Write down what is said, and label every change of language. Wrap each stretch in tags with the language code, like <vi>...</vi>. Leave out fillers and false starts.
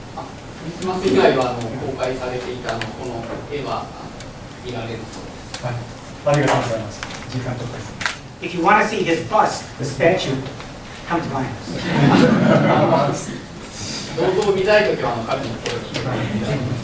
<ja>クリスマス以外は公開されていたこの絵は見られるそうです。はい。ありがとうございます。時間とかです。</ja> <en>If you want to see his bust, the statue, come to my house.</en> <ja>銅像を見たいときは彼に声を聞いてください。</ja>